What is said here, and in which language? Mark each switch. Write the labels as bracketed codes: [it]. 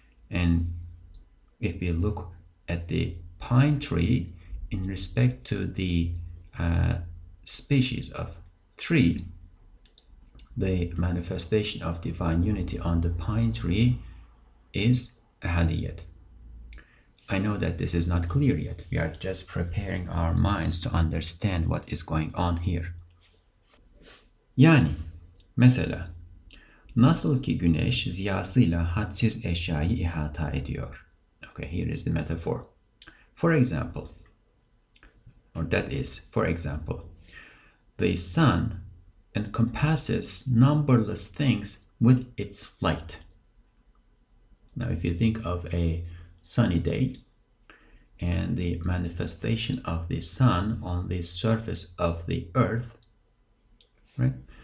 [en] And if we look at the pine tree in respect to the species of tree, the manifestation of divine unity on the pine tree is ahadiyat. I know that this is not clear yet. We are just preparing our minds to understand what is going on here. [tr] Yani, mesela, nasıl ki güneş ziyasıyla hadsiz eşyayı ihata ediyor. [en] Okay, here is the metaphor. For example, or That is, for example, the sun encompasses numberless things with its light. Now, if you think of a sunny day and the manifestation of the sun on the surface of the earth, right?